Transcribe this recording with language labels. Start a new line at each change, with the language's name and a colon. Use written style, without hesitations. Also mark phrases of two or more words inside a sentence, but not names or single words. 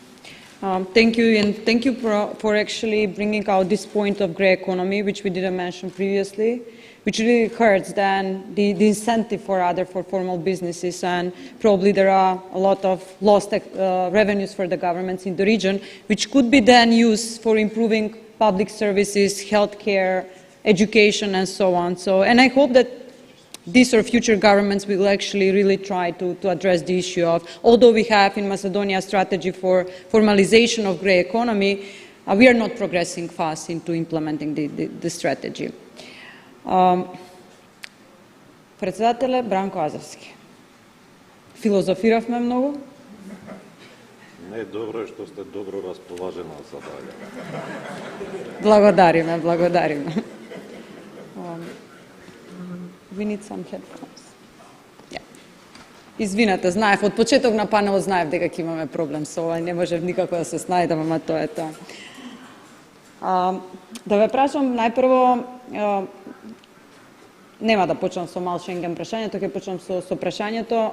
English: Thank you, and thank you for actually bringing out this point of grey economy, which we didn't mention previously, which really hurts then the incentive for formal businesses, and probably there are a lot of lost revenues for the governments in the region, which could be then used for improving public services, healthcare, education, and so on. And I hope that this or future governments will actually really try to address the issue of, although we have in Macedonia a strategy for formalization of grey economy, we are not progressing fast into implementing the strategy.
Macedonian: Председателя Бранко Азевски. Филозофиравме много. Не, добро е што сте добро расположена за дале. Благодариме.
English: We need some headphones. Yeah.
Macedonian: Извинете, знаев, од почеток на панелот знаев дека ќе имаме проблем со ова, не можев никако да се снајдам, ама тоа е тоа. Да ве прашам најпрво, нема да почнам со мал Шенген прашањето, ќе почнам со прашањето.